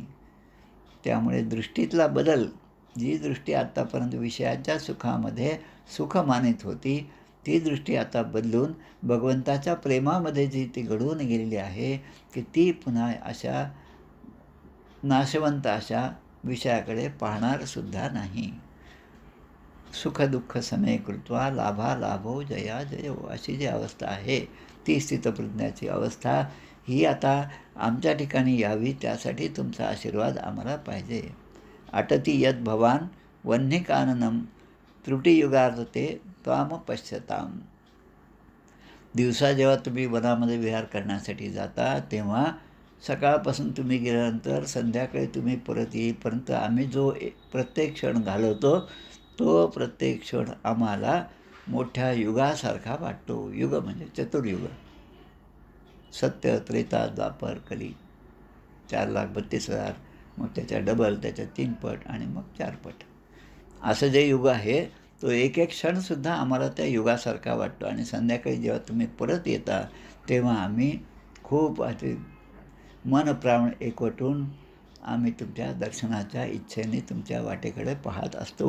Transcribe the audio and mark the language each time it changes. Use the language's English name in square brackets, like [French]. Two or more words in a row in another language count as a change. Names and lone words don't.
[Marathi] त्यामुळे दृष्टीतला बदल, जी दृष्टी आत्तापर्यंत विषयाच्या सुखामध्ये सुख मानित होती, ती दृष्टी आता बदलून भगवंताच्या प्रेमामध्ये जी ती घडवून गेलेली आहे की ती पुन्हा अशा नाशवंत अशा विषयाकडे पाहणारसुद्धा नाही. [Sanskrit] सुखदुःख समे कृत्वा लाभा लाभो जया जयो, [Marathi] अशी जी अवस्था आहे ती स्थितप्रज्ञाची अवस्था ही आता आमच्या ठिकाणी यावी, त्यासाठी तुमचा आशीर्वाद आम्हाला पाहिजे. [Sanskrit] अटती यद भवान वह्निकाननम त्रुटियुगार्ते त्वाम पश्यताम. [Marathi] दिवसा जेव्हा तुम्ही वनामध्ये विहार करण्यासाठी जाता तेव्हा सकाळपासून तुम्ही गेल्यानंतर संध्याकाळी तुम्ही परत येईपर्यंत आम्ही जो प्रत्येक क्षण घालवतो तो प्रत्येक क्षण आम्हाला मोठ्या युगासारखा वाटतो. युग म्हणजे चतुर्युग, सत्य, त्रेता, द्वापर, कली, 4,32,000, मग त्याच्या डबल, त्याच्या 3 पट आणि मग 4 पट. असं जे युग आहे तो एक एक क्षणसुद्धा आम्हाला त्या युगासारखा वाटतो. आणि संध्याकाळी जेव्हा तुम्ही परत येता तेव्हा आम्ही खूप अति मन प्राण एकवटून आम्ही तुमच्या दर्शनाच्या इच्छेने तुमच्या वाटेकडे पाहत असतो.